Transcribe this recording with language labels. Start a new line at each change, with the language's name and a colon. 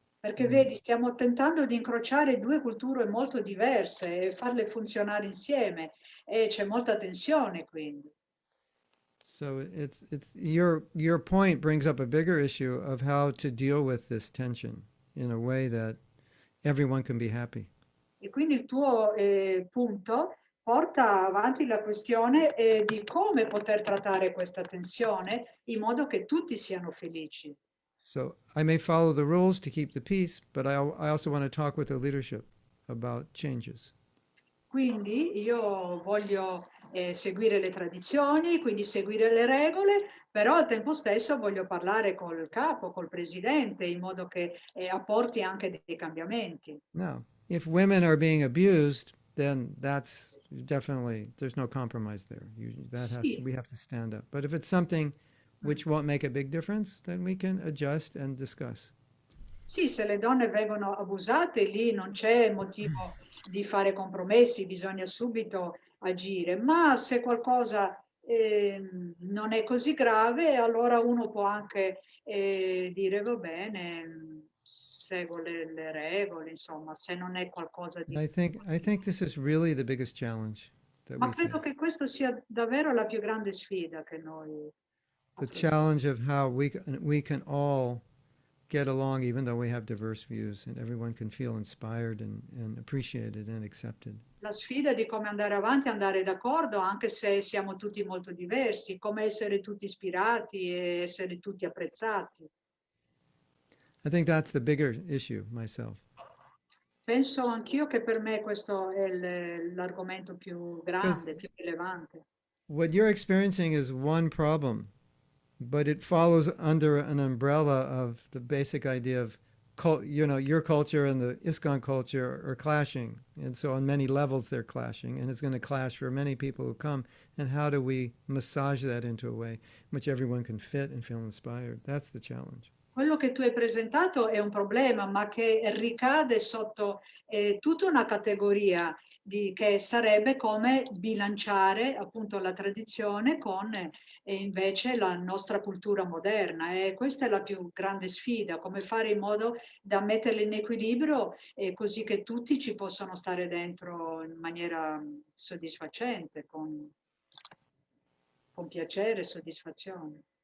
Italian: Perché vedi, stiamo tentando di incrociare 2 culture molto diverse e farle funzionare insieme e c'è molta tensione quindi.
English: So it's your point brings up a bigger issue of how to deal with this tension in a way that everyone can be happy.
Italian: E quindi il tuo punto porta avanti la questione di come poter trattare questa tensione in modo che tutti siano felici.
English: So I may follow the rules to keep the peace, but I also want to talk with the leadership about changes.
Italian: Quindi io voglio seguire le tradizioni, quindi seguire le regole, però al tempo stesso voglio parlare col capo, col presidente, in modo che apporti anche dei cambiamenti.
English: Now, if women are being abused, then that's definitely, there's no compromise there. We have to stand up. But if it's something which won't make a big difference, then we can adjust and discuss.
Italian: Sì, se le donne vengono abusate, lì non c'è motivo di fare compromessi, bisogna subito agire, ma se qualcosa non è così grave, allora uno può anche dire va bene, seguo le regole, insomma, se non è qualcosa di...
English: I think this is really the biggest challenge that
Italian: Ma
English: we
Italian: credo
English: face.
Italian: che questa sia davvero la più grande sfida che noi
English: The challenge of how we can all get along even though we have diverse views, and everyone can feel inspired and appreciated and accepted.
Italian: La sfida di come andare avanti, andare d'accordo, anche se siamo tutti molto diversi, come essere tutti ispirati e essere tutti apprezzati.
English: I think that's the bigger issue myself.
Italian: Penso anch'io che per me questo è l'argomento più grande, più rilevante.
English: What you're experiencing is one problem, but it follows under an umbrella of the basic idea of, your culture and the ISKCON culture are clashing. And so on many levels they're clashing, and it's going to clash for many people who come. And how do we massage that into a way in which everyone can fit and feel inspired? That's the challenge.
Italian: Quello che tu hai presentato è un problema, ma che ricade sotto tutta una categoria che sarebbe come bilanciare appunto la tradizione con invece la nostra cultura moderna. E questa è la più grande sfida, come fare in modo da metterle in equilibrio così che tutti ci possano stare dentro in maniera soddisfacente, con piacere e soddisfazione.